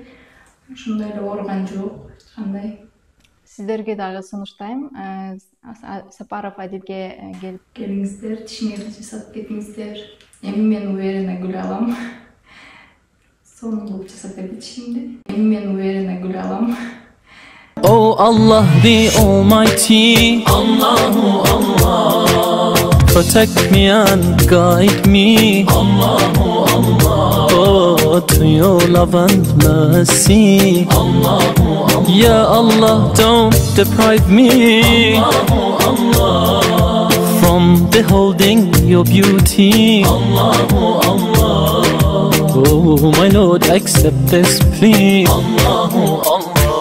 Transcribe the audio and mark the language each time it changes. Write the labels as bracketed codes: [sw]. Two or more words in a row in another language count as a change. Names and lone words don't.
[ky] Ошондой эле ооруган жок, эч кандай. Сиздерге дагы сунуштайм. Сапаров Адилге келип келиңиздер, тишиңерди жасап кетиңиздер. Эми мен уверенно күлө алам. Сонун кылып жасап берди тишимди. Эми мен уверенно күлө алам. [en] Oh Allah the Almighty, [ar] Allahu Allah, [en] protect me and guide me, Allahu Allah, oh to your love and mercy, [ar] Allahu Allah, Ya Allah [en] don't deprive me, [ar] Allahu Allah, [en] from beholding your beauty, [ar] Allahu Allah, [en] oh my Lord accept this plea, [ar] Allahu Allah.